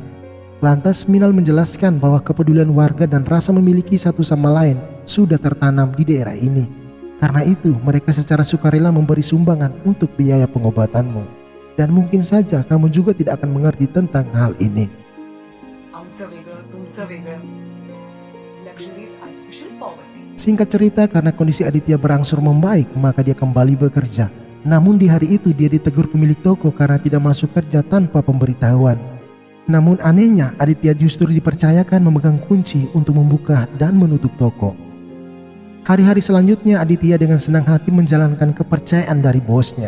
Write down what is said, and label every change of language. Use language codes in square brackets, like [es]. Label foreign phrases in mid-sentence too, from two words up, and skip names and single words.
[id] Lantas Minal menjelaskan bahwa kepedulian warga dan rasa memiliki satu sama lain sudah tertanam di daerah ini. Karena itu mereka secara sukarela memberi sumbangan untuk biaya pengobatanmu. Dan mungkin saja kamu juga tidak akan mengerti tentang hal ini. [mr] आमचं वेगळं, तुमचं वेगळं. [en] Luxury is artificial poverty. [id] Singkat cerita, karena kondisi Aditya berangsur membaik, maka dia kembali bekerja. Namun di hari itu dia ditegur pemilik toko karena tidak masuk kerja tanpa pemberitahuan. Namun anehnya, Aditya justru dipercayakan memegang kunci untuk membuka dan menutup toko. Hari-hari selanjutnya Aditya dengan senang hati menjalankan kepercayaan dari bosnya.